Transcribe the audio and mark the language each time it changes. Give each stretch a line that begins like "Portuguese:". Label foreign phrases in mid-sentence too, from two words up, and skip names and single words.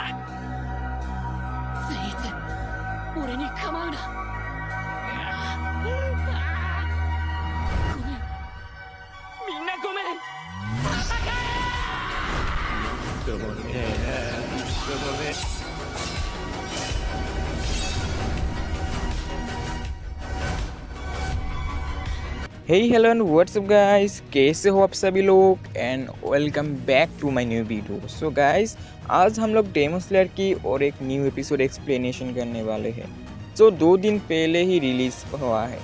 Japanese: スイーツ、俺に構うな。ごめん、みんなごめん。でもね。
English: hey hello and what's up guys,
Hindi: कैसे हो आप सभी लोग
English: and welcome back to my new video. so guys,
Hindi: आज हम लोग डेमन स्लेयर की और एक
English: new episode explanation
Hindi: करने वाले हैं जो 2 दिन पहले ही रिलीज हुआ है।